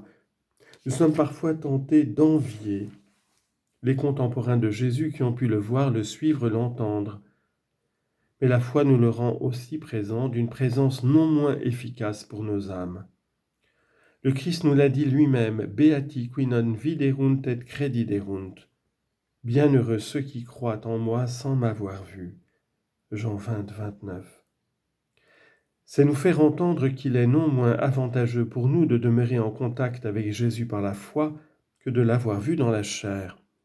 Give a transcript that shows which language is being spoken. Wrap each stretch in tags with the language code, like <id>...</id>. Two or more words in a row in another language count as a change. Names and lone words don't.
<fr>Nous sommes parfois tentés d'envier les contemporains de Jésus qui ont pu le voir, le suivre, l'entendre. Mais la foi nous le rend aussi présent, d'une présence non moins efficace pour nos âmes. Le Christ nous l'a dit lui-même, «</fr> <la>Beati qui non viderunt et crediderunt</la> <fr>» »« Bienheureux ceux qui croient en moi sans m'avoir vu » Jean 20, 29. C'est nous faire entendre qu'il est non moins avantageux pour nous de demeurer en contact avec Jésus par la foi que de l'avoir vu dans la chair.</fr>